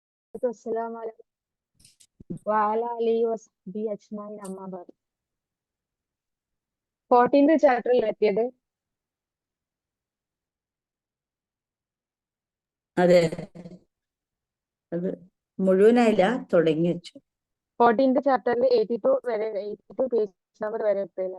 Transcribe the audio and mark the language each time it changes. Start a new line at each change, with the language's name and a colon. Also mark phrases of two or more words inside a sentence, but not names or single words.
Arabic: والسلام على وعلى آله وصحبه أجمعين أما بعد
Malayalam: 14th ചാപ്റ്ററിൽ എത്തിയത്. അതെ, അത് മുഴുവനായില്ല, തുടങ്ങി വെച്ചു. 14th ചാപ്റ്ററിൽ 82 വരെ 82
English: page number
Malayalam: വരെ എത്തിയില്ലേ?